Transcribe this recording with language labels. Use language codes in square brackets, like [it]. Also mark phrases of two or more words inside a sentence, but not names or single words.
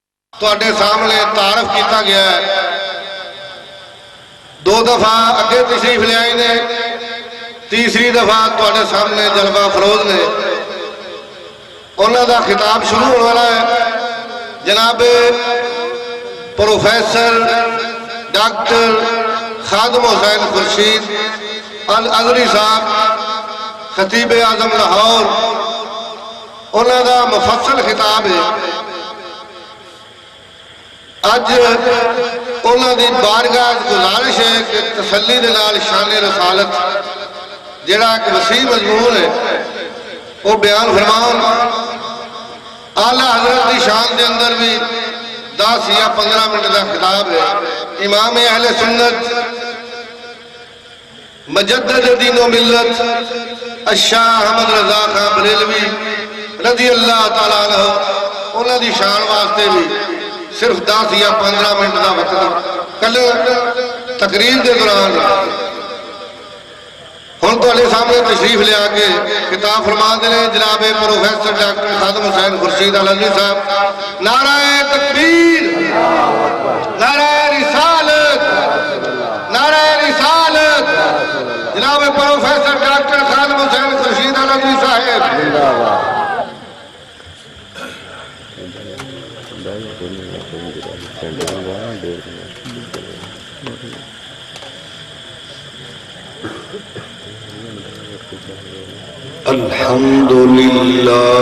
[pa] ਤੁਹਾਡੇ ਸਾਹਮਣੇ ਤਾਰਫ ਕੀਤਾ ਗਿਆ ਹੈ। دو دفعہ اگے تشریف لے آئے نے، تیسری دفعہ تواڈے سامنے جلوہ فروز نے۔ انہاں دا خطاب شروع ہونے والا ہے۔ جناب پروفیسر ڈاکٹر خادم حسین خورشید الازہری صاحب خطیب اعظم لاہور، انہاں دا مفصل خطاب ہے۔ اج انہاں دی بارگاہ گزارش ہے کہ تسلی دے نال شان رسالت جڑا ایک وسیع مضمون ہے وہ بیان فرمان۔ اعلیٰ حضرت دی شان دے اندر بھی 10 یا 15 منٹ دا خطاب ہے۔ امام اہل سنت مجدد دین و ملت الشاہ احمد رضا خان بریلوی [ar] رضی اللہ تعالیٰ عنہ، [pa] انہاں دی شان واسطے بھی صرف 10 یا 15 منٹ دا وقت کل تقریر دے دوران ہن تواڈے سامنے تشریف لے آ کے خطاب فرما دے نے جناب پروفیسر ڈاکٹر خادم حسین خورشید الازہری صاحب۔ نعرہ تکبیر، نعرہ رسالت، نعرہ رسالت، جناب پروفیسر ڈاکٹر خادم حسین خورشید الازہری صاحب۔ [ar] الحمد للہ